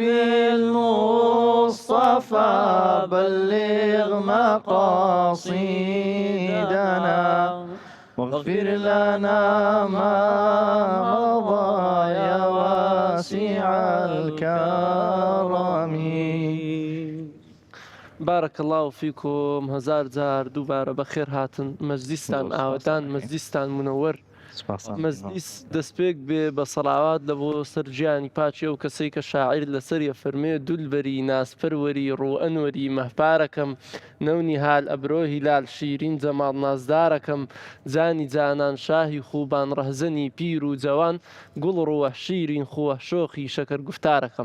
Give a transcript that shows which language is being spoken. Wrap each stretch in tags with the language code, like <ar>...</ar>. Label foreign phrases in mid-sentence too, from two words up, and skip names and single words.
<ar>بالمصطفى بلغ مقاصدنا واغفر لنا ما مضى يا واسع الكرم. بارك الله فيكم.</ar> <ckb>هزار جار دووبارە بەخێر هاتن. مەجلیستان ئاوەدان، مەجلیستان منەوەر، مەجلیس دەستپێک بێ بە سەڵاوات لە بۆ سەر گیانی پاچێ و کەسەی کە شاعیر لەسەریە فەرمێ دولبەری ناسپەروەری ڕوئەنوەری مەهپارەکەم نەونی هال ئەبرۆ هیلال شیرین جەماڵ نازدارەکەم جانی جانان شاهی خوبان ڕەهزەنی پیر و جەوان گوڵ ڕووە شیرین خووە شۆخی شەکەر گوفتارەکەم.</ckb>